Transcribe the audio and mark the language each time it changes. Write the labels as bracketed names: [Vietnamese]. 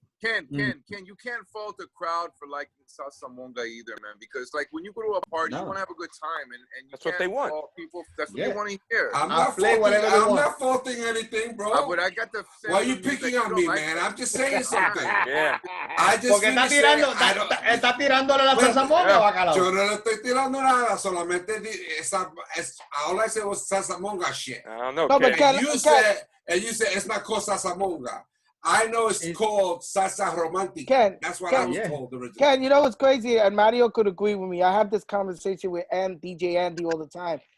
[English] Ken, you can't fault the crowd for liking Salsa Monga either, man. Because like when you go to a party, you want to have a good time, and you that's what they want. People, that's what they want to hear. I'm not faulting anything, bro. But I got the. Why are you picking on me, man? I'm just saying something. Yeah. I just. [Spanish] Porque está tirándole la salsa monga, bacalao. Yo no le estoy tirando nada. Solamente [English] all I said was salsa monga shit. I don't know. No, but And you said it's not called salsa monga. I know it's called salsa romantica. That's what I was told originally. Ken, you know what's crazy? And Mario could agree with me. I have this conversation with DJ Andy all the time.